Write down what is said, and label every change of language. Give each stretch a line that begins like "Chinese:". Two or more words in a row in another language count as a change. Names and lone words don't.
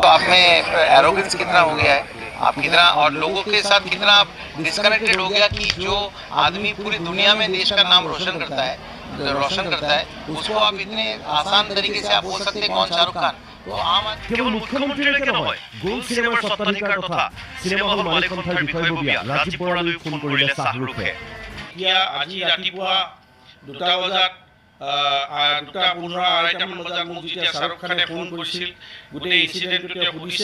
Hindi: आप में एरोगेंस कितना हो गया है, आप कितना और लोगों के साथ कितना आप डिस्कनेक्टेड हो गया कि जो आदमी पूरी दुनिया में देश का नाम रोशन करता है उसको आप इतने आसान तरीके से आप बोल सकते हैं कौन शाहरुख खान। तो आम
Assamese: কেবল মুখ্যমন্ত্ৰীলৈকে নহয়, গোল চিনেমাৰ স্বত্বাধিকাৰ তথা চিনেমা হল মালিকপন্থাৰ বিষয়ববীয়া ৰাজীৱ বৰালৈ ফোন কৰিলে শ্বাহৰুখে। এতিয়া আজি ৰাতিপুৱা 2টা বজাত 2:15 আঢ়ৈটামান বজাত মোক যেতিয়া শ্বাহৰুখ খানে ফোন কৰিছিল, গোটেই ইনচিডেণ্টটো তেওঁ সুধিছে।